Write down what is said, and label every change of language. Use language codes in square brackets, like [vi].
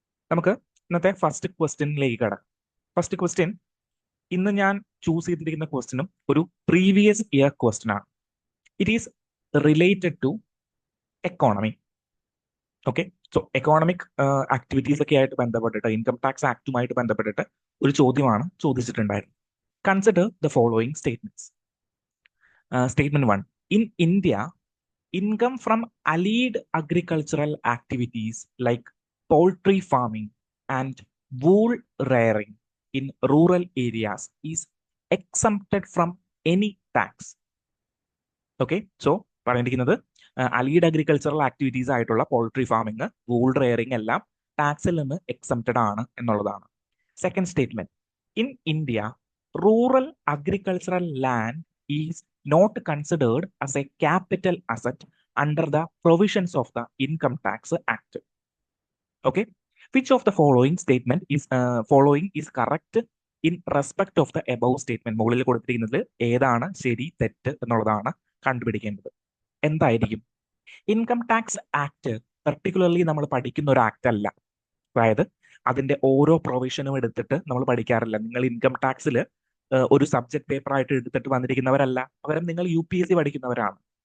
[ml] നമുക്ക് ഇന്നത്തെ ഫസ്റ്റ് ക്വസ്റ്റ്യനിലേക്ക് കടക്കാം. ഫസ്റ്റ് ക്വസ്റ്റ്യൻ, ഇന്ന് ഞാൻ ചൂസ് ചെയ്തിരിക്കുന്ന ക്വസ്റ്റ്യനും ഒരു പ്രീവിയസ് ഇയർ ക്വസ്റ്റ്യൻ ആണ്. [en] It is related to economy. [ml] Okay, so economic activities ഒക്കെ ആയിട്ട് ബന്ധപ്പെട്ടിട്ട്, ഇൻകം ടാക്സ് ആക്ടുമായിട്ട് ബന്ധപ്പെട്ടിട്ട് ഒരു ചോദ്യമാണ് ചോദിച്ചിട്ടുണ്ടായിരുന്നത്. [en] Consider the following statements. Statement 1. In India, income from allied agricultural activities like poultry farming and wool rearing in rural areas is exempted from any tax. Okay, so [ml] പറഞ്ഞിരിക്കുന്നത് allied agricultural activities ആയിട്ടുള്ള poultry farming, wool rearing എല്ലാം ടാക്സിൽ നിന്ന് exempted ആണ് എന്നുള്ളതാണ്. [en] Second statement, in India rural agricultural land is not considered as a capital asset under the provisions of the Income Tax Act. Okay, which of the following is correct in respect of the above statement? [ml] മുകളിൽ കൊടുത്തിരിക്കുന്നത് ഏതാണ് ശരി തെറ്റ് എന്നുള്ളതാണ് കണ്ടുപിടിക്കേണ്ടത്. എന്തായിരിക്കും? Income tax act particularly നമ്മൾ പഠിക്കുന്ന ഒരു ആക്ട് അല്ല. അതായത് അതിന്റെ ഓരോ പ്രൊവിഷനും എടുത്തിട്ട് നമ്മൾ പഠിക്കാറില്ല. നിങ്ങൾ ഇൻകം ടാക്സിൽ ഒരു സബ്ജക്ട് പേപ്പർ ആയിട്ട് എടുത്തിട്ട് വന്നിരിക്കുന്നവരല്ല, പകരം നിങ്ങൾ UPSC പഠിക്കുന്നവരാണ്.